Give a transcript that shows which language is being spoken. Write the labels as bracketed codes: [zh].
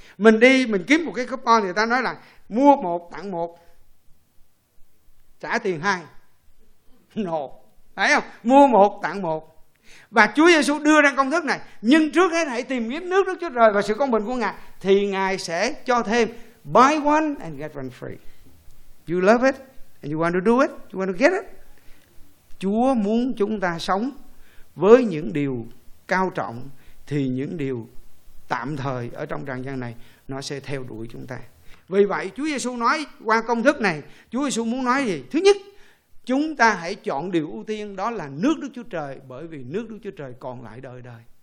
[vi] Mình đi mình kiếm một cái coupon thì ta nói là mua một tặng một, trả tiền hai. No. Thấy không? Mua một tặng một. Và Chúa Giêsu đưa ra công thức này: nhưng trước hết hãy tìm kiếm nước Đức Chúa Trời và sự công bình của Ngài, thì Ngài sẽ cho thêm. [en] Buy one and get one free. You love it and you want to do it, you want to get it. [vi] Chúa muốn chúng ta sống với những điều cao trọng, thì những điều tạm thời ở trong trần gian này nó sẽ theo đuổi chúng ta. Vì vậy Chúa Giêsu nói qua công thức này, Chúa Giêsu muốn nói gì? Thứ nhất, chúng ta hãy chọn điều ưu tiên, đó là nước Đức Chúa Trời, bởi vì nước Đức Chúa Trời còn lại đời đời.